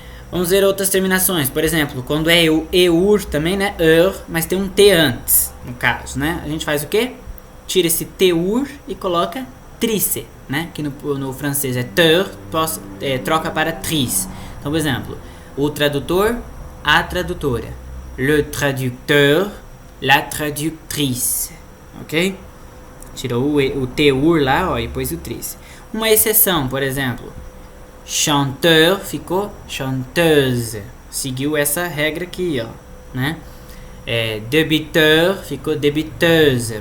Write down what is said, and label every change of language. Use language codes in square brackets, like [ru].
[pt] Vamos ver outras terminações. Por exemplo, quando é eur também, né? Mas tem um T antes, no caso, né? A gente faz o quê? Tira esse teur e coloca trice, né? Que no francês é teur, troca para trice. Então, por exemplo, o tradutor, a tradutora. [fr] Le traducteur, la traductrice. [pt] Ok? Tirou o teur lá, ó, e pôs o trice. Uma exceção, por exemplo, chanteur ficou chanteuse. Seguiu essa regra aqui, ó, né? Débiteur ficou débiteuse.